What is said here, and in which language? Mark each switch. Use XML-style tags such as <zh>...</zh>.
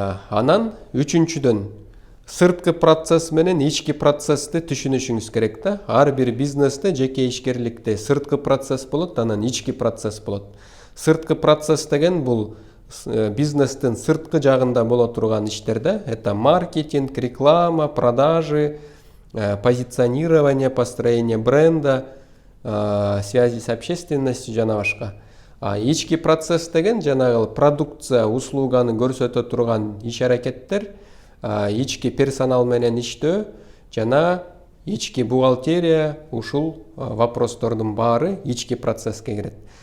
<ky>Анан үчүнчүдөн сырткы процесс менен ички процессти түшүнүшүңүз керек да. Ар бир бизнесте, жеке ишкерликте сырткы процесс болот, анан ички процесс болот. Сырткы процесс деген бул бизнестин сырткы жагында боло турган иштерде.</ky> <ru>Это маркетинг, реклама, продажи, позиционирование, построение бренда, связи с общественностью</ru> <ky>жана башка. Ички процесс деген жанагы продукция, услуганы көрсөтө турган иш-аракеттер, ички персонал менен иштөө жана ички бухгалтерия, ушул вопростордун баары ички процесске кирет.</ky>